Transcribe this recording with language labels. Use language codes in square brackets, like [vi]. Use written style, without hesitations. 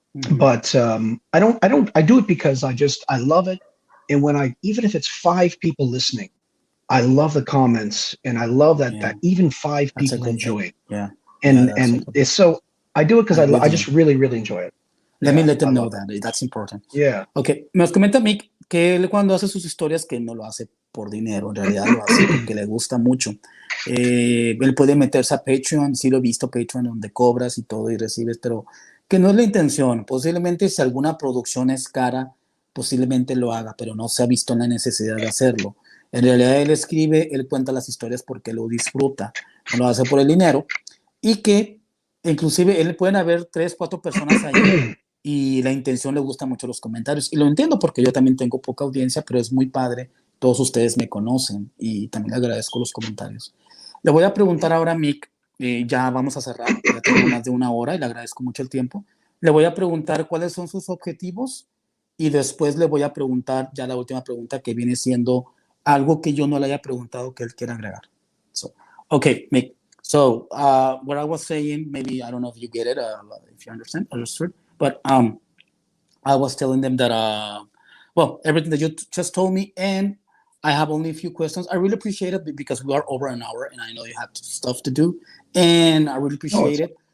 [en] But I do it because I love it. And even if it's 5 people listening, I love the comments and I love that even 5 people enjoy it. Yeah. And it's so I do it because I just really, really enjoy it. Let me let them know that. That's important. Yeah. Okay. [es] Nos comenta Mick que él cuando hace sus historias que no lo hace por dinero, en realidad lo hace porque le gusta mucho. Él puede meterse a Patreon, sí lo he visto, Patreon donde cobras y todo y recibes, pero que no es la intención. Posiblemente si alguna producción es cara, posiblemente lo haga, pero no se ha visto la necesidad de hacerlo. En realidad él escribe, él cuenta las historias porque lo disfruta, no lo hace por el dinero, y que inclusive él pueden haber 3, 4 personas ahí y la intención le gusta mucho los comentarios, y lo entiendo porque yo también tengo poca audiencia, pero es muy padre, todos ustedes me conocen y también le agradezco los comentarios. Le voy a preguntar ahora a Mick, ya vamos a cerrar, ya tengo más de 1 hora y le agradezco mucho el tiempo, Le voy a preguntar cuáles son sus objetivos y después le voy a preguntar ya la última pregunta que viene siendo algo que yo no le haya preguntado que él quiera agregar. [en] So, okay, Mick. So, what I was saying, maybe I don't know if you get it, if you understood, but I was telling them that, well, everything that you just told me, and I have only a few questions. I really appreciate it because we are over an hour, and I know you have stuff to do, and I really appreciate it.